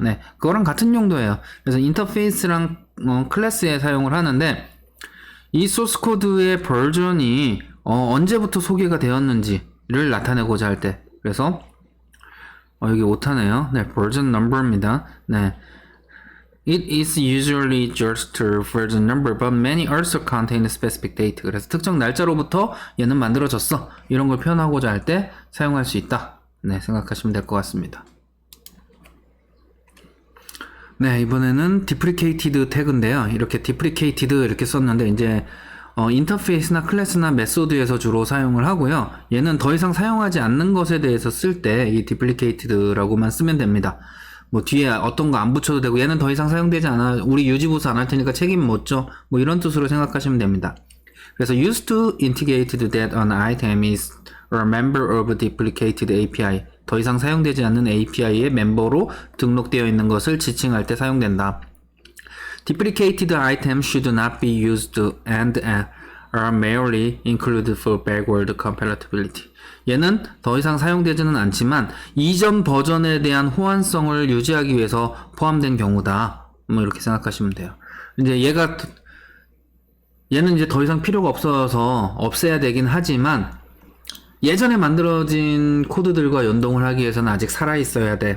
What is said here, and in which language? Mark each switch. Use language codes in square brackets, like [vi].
[ko] 네, 그거랑 같은 용도예요. 그래서 인터페이스랑 클래스에 사용을 하는데 이 소스 코드의 버전이 언제부터 소개가 되었는지를 나타내고자 할 때, 그래서 여기 오타네요. 네, version number입니다. 네. [en] It is usually just a version number, but many also contain a specific date. [ko] 그래서 특정 날짜로부터 얘는 만들어졌어. 이런 걸 표현하고자 할 때 사용할 수 있다. 네, 생각하시면 될 것 같습니다. 네, 이번에는 deprecated 태그인데요. 이렇게 deprecated 이렇게 썼는데 이제 인터페이스나 클래스나 메소드에서 주로 사용을 하고요. 얘는 더 이상 사용하지 않는 것에 대해서 쓸 때 이 deprecated라고만 쓰면 됩니다. 뭐 뒤에 어떤 거 안 붙여도 되고 얘는 더 이상 사용되지 않아. 우리 유지보수 안 할 테니까 책임 못 져. 뭐 이런 뜻으로 생각하시면 됩니다. [en] 그래서 used to indicate that an item is a member of a deprecated API. [ko] 더 이상 사용되지 않는 API의 멤버로 등록되어 있는 것을 지칭할 때 사용된다. [en] Deprecated items should not be used and are merely included for backward compatibility. [ko] 얘는 더 이상 사용되지는 않지만 이전 버전에 대한 호환성을 유지하기 위해서 포함된 경우다. 뭐 이렇게 생각하시면 돼요. 이제 얘는 이제 더 이상 필요가 없어서 없애야 되긴 하지만 예전에 만들어진 코드들과 연동을 하기 위해서는 아직 살아있어야 돼.